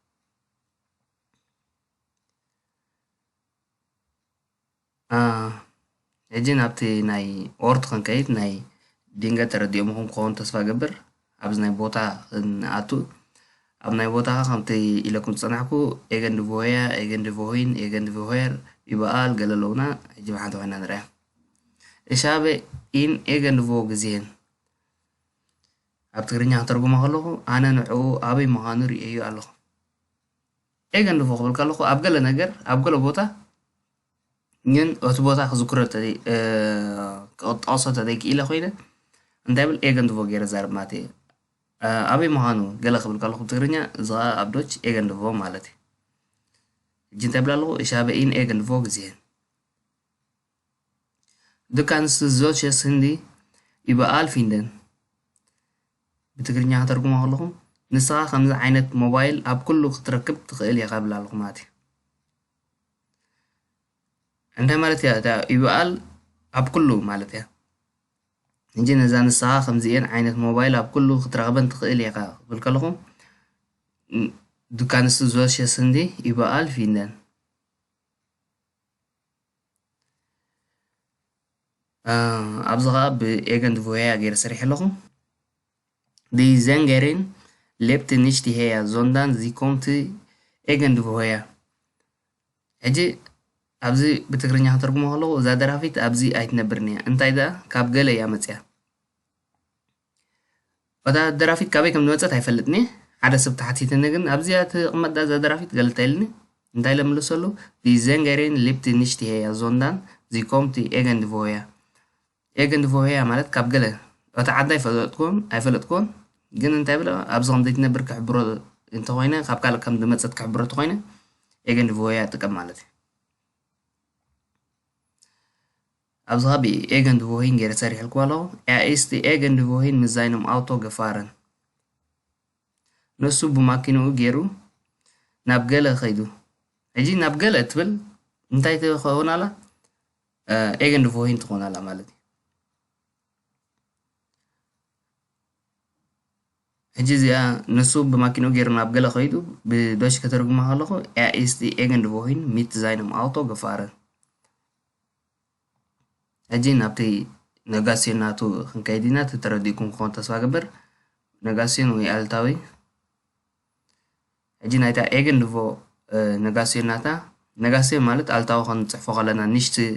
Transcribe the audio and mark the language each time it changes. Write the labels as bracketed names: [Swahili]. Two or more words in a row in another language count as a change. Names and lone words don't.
[Tigrinya] ሕጂ ናብቲ ናይ ኦርት ክንከይድ ናይ ድንገት ተረዲኦምኹም ክኸውን ተስፋ ገብር ኣብዚ ናይ ቦታ ንኣቱ ኣብ ናይ ቦታ ከምቲ ኢለኩም ዝፀናሕኩ [German] irgendwo irgendwohin irgendwoher [Tigrinya] ይበኣል ገለ ኣለውና ሕጂ ብሓንቲ ኮይና ንሪኣ [German] Ich habe ihn irgendwo gesehen [Tigrinya] ኣብ ትግርኛ ክተርጉሞ ከለኹ ኣነ ንዕኡ ኣበይ ምዃኑ ርእዮ ኣለኹ ኤገን ድቮ ክብል ከለኹ ኣብ ገለ ነገር ኣብ ገለ ቦታ ግን እቲ ቦታ ክዝክሮ ክጠቕሶ ተደቂኢለ ኮይነ እንታይ ብል ኤገን ድቮ ገይረ ዛርብ ማለት እዩ ኣበይ ምዃኑ ገለ ክብል ከለኹ ብትግርኛ እዚ ከዓ ኣብ ዶች ኤገን ድቮ ማለት እዩ ሕጂ እንታይ ብል ኣለኹ [German] Ich habe ihn irgendwo gesehen Du kannst solches Handy überall finden [Tigrinya] ብትግርኛ ከተርጉሞ ከለኹ ንስኻ ከምዚ ዓይነት ሞባይል ኣብ ኩሉ ክትረክብ ትኽእል ኢኻ ብል ኣለኹ ማለት እዩ እንታይ ማለት እያ እታ ይበኣል ኣብ ኩሉ ማለት እያ እንጂ ነዛ ንስኻ ከምዚአን ዓይነት ሞባይል ኣብ ኩሉ ክትረኽበን ትኽእል ኢኻ ክብል ከለኹ [German] Du kannst solches Handy überall finden [Tigrinya] ኣብዚ ከዓ ብኤገን ድቮያ ገይረ ሰሪሕ ኣለኹ [German] Die Sängerin lebt nicht hier, sondern sie kommt irgendwoher. [Tigrinya] ሕጂ ኣብዚ ብትግርኛ ከተርጉሞ ከለኹ እዛ ደራፊት ኣብዚ ኣይትነብርን እያ እንታይ ዳ ካብ ገለ እያ መፅያ እታ ደራፊት ካበይ ከም ዝመፀት ኣይፈልጥኒ ሓደ ሰብ ተሓቲትኒ ግን ኣብዚኣ ትቕመጥ እዛ ደራፊት ገለ እንታይልኒ እንታይ ለምልሰሉ [German] Die Sängerin lebt nicht hier, sondern sie kommt irgendwoher. [Tigrinya] irgendwoher ማለት ካብ ገለ እታ ዓዲ ኣይፈለጥኩን ግን እንታይ ብለ ኣብዚ ከምዘይ ትነብር ክሕብሮ እንተኮይነ ካብ ካልእ ከም ዝመፀት ክሕብሮ እንተኮይነ irgendwoher ጥቀም ማለት እዩ ኣብዚ ኸ irgendwohin ገይረ ሰሪሕልኩ ኣለኹ [German] ist irgendwohin mit seinem Auto gefahren [Tigrinya] ንሱ ብማኪንኡ ገይሩ ናብ ገለ ኸይዱ ሕጂ ናብ ገለ ትብል እንታይ ትኸውን ኣላ irgendwohin ትኾን ኣላ ማለት እዩ ሕጂ እዚኣ ንሱ ብማኪንኡ ገይሩ ናብ ገለ ኸይዱ ብዶች ከተርጉማ ከለኹ [German] ist irgendwohin mit seinem Auto gefahren [Tigrinya] ሕጂ ናብቲ ነጋሲዮን ናቱ ክንከይድ ኢና ተረዲእኩም ክኾን ተስፋ ገበር ነጋሲዮን ወይ ኣልታዊ ሕጂ ናይታ ኤገንድቮ ነጋሲዮን ናታ ነጋሲዮን ማለት ኣልታዊ ክንፅሕፎ ከለና ንሽቲ